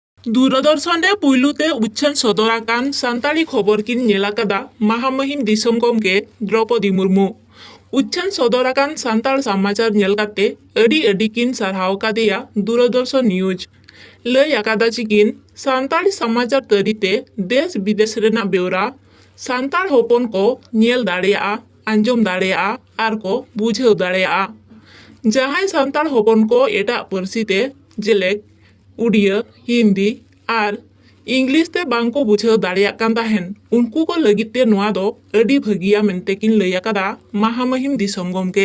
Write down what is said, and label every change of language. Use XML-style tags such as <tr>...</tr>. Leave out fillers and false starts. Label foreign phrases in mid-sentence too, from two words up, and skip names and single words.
<sat>दूरदर्शन रे पुइलुते उच्छन सदराकान सान्ताली खबर किन नेलाकादा महामहिम दिसम गमके द्रौपदी मुर्मू उच्छन सदराकान सान्ताल समाचार नेलकाते अडी अडी किन सरहाव कादेया दूरदर्शन न्यूज लय आकादा चिकिन सान्ताली समाचार तरीते देश विदेश रेना बेवरा सान्ताल होपन को नेल दाड़ेया आंजम दाड़ेया आर को बुझेव दाड़ेया जहां सान्ताल होपन को एटा परसीते जेलेक उड़िया हिंदी और इंग्लिश ते बांको बुझेव दाड़िया कान ताहेन उनको को लगिते नोआ दो अडी भगिया मेनते किन लैया कदा महामहिम दिसम गमके।</sat>